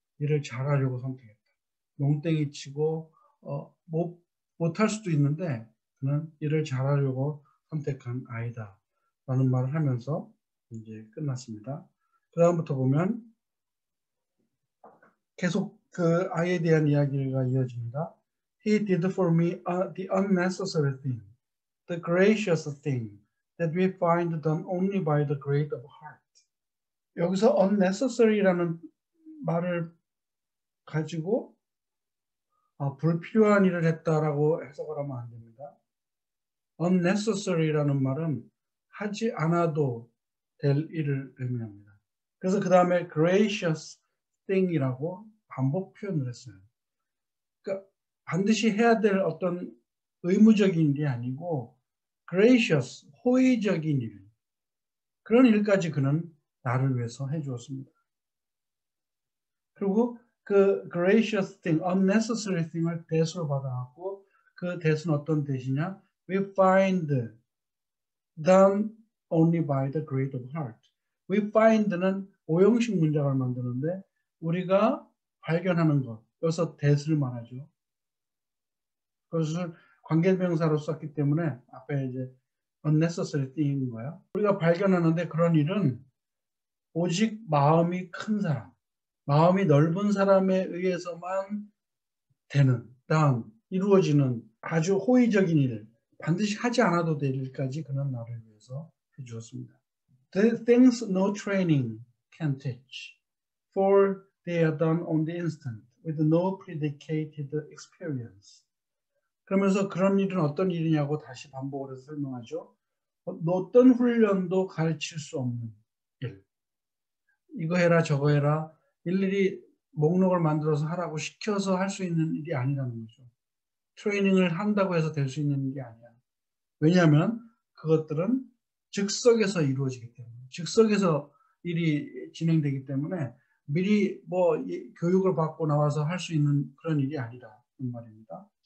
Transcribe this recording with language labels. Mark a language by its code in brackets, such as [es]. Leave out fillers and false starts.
[ko] 일을 잘하려고 선택했다. 농땡이 치고 못할 수도 있는데 그는 일을 잘하려고 선택한 아이다 라는 말을 하면서 이제 끝났습니다. 그 다음부터 보면 계속 그 아이에 대한 이야기가 이어집니다. [en] He did for me the unnecessary thing, the gracious thing that we find done only by the great of heart. [ko] 여기서 unnecessary라는 말을 가지고 불필요한 일을 했다라고 해석을 하면 안 됩니다. unnecessary라는 말은 하지 않아도 될 일을 의미합니다. 그래서 그 다음에 [en] gracious thing [ko] 이라고 반복 표현을 했어요. 그러니까 반드시 해야 될 어떤 의무적인 일이 아니고 gracious, 호의적인 일, 그런 일까지 그는 나를 위해서 해주었습니다. 그리고 그 [en] gracious thing, unnecessary thing [ko] 을 대수로 받아갖고 그 대수는 어떤 대시냐? [en] We find done only by the great of heart. We find [ko] 는 오형식 문장을 만드는데 우리가 발견하는 것, 여기서 대수를 말하죠. 그것을 관계명사로 썼기 때문에 앞에 이제 [en] unnecessary thing [ko] 인 거야. 우리가 발견하는데 그런 일은 오직 마음이 큰 사람, 마음이 넓은 사람에 의해서만 되는, 이루어지는 아주 호의적인 일, 반드시 하지 않아도 될 일까지 그는 나를 위해서 해주었습니다. [en] The things no training can teach, for they are done on the instant, with no predicated experience. [ko] 그러면서 그런 일은 어떤 일이냐고 다시 반복을 해서 설명하죠. 어떤 훈련도 가르칠 수 없는 일. 이거 해라 저거 해라 일일이 목록을 만들어서 하라고 시켜서 할 수 있는 일이 아니라는 거죠. 트레이닝을 한다고 해서 될 수 있는 일이 아니야. 왜냐하면 그것들은 즉석에서 이루어지기 때문에, 즉석에서 일이 진행되기 때문에 미리 교육을 받고 나와서 할 수 있는 그런 일이 아니라는 말입니다.